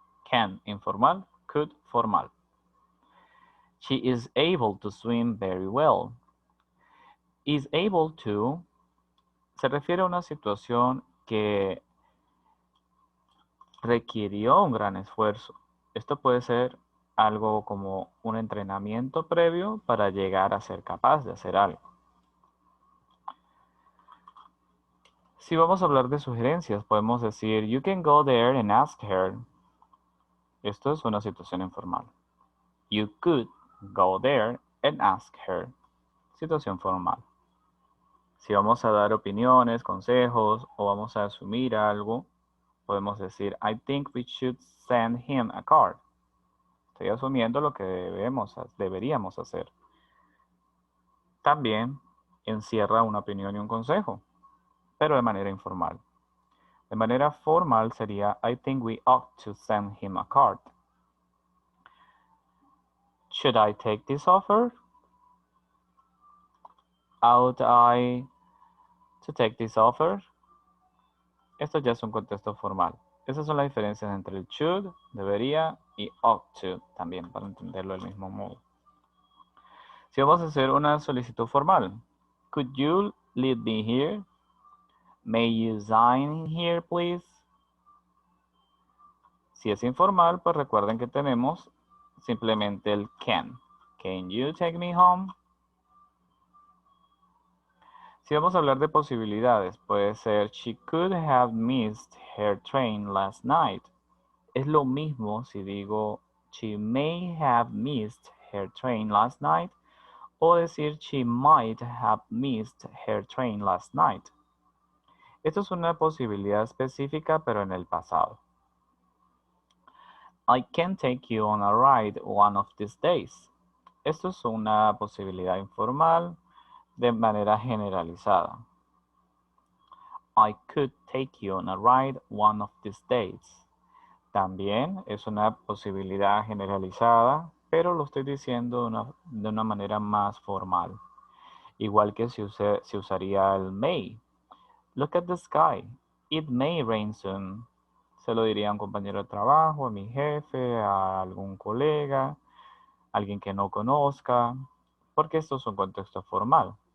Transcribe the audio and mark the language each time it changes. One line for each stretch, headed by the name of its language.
English: Can informal, could formal. She is able to swim very well. Is able to
Spanish: se refiere a una situación que requirió un gran esfuerzo. Esto puede ser algo como un entrenamiento previo para llegar a ser capaz de hacer algo. Si vamos a hablar de sugerencias, podemos decir,
English: you can go there and ask her.
Spanish: Esto es una situación informal.
English: You could go there and ask her.
Spanish: Situación formal. Si vamos a dar opiniones, consejos o vamos a asumir algo, podemos decir,
English: I think we should send him a card.
Spanish: Estoy asumiendo lo que deberíamos hacer. También encierra una opinión y un consejo, pero de manera informal. De manera formal sería,
English: I think we ought to send him a card. Should I take this offer? Ought I to take this offer?
Spanish: Esto ya es un contexto formal. Esas son las diferencias entre el should, debería, y ought to, también, para entenderlo del mismo modo. Si vamos a hacer una solicitud formal,
English: could you leave me here? May you sign here, please?
Spanish: Si es informal, pues recuerden que tenemos simplemente el can.
English: Can you take me home?
Spanish: Si vamos a hablar de posibilidades, puede ser
English: she could have missed her train last night.
Spanish: Es lo mismo si digo
English: she may have missed her train last night
Spanish: o decir
English: she might have missed her train last night.
Spanish: Esto es una posibilidad específica, pero en el pasado.
English: I can take you on a ride one of these days.
Spanish: Esto es una posibilidad informal de manera generalizada.
English: I could take you on a ride one of these days.
Spanish: También es una posibilidad generalizada, pero lo estoy diciendo de una manera más formal. Igual que si usaría el may.
English: Look at the sky. It may rain soon.
Spanish: Se lo diría a un compañero de trabajo, a mi jefe, a algún colega, a alguien que no conozca, porque esto es un contexto formal.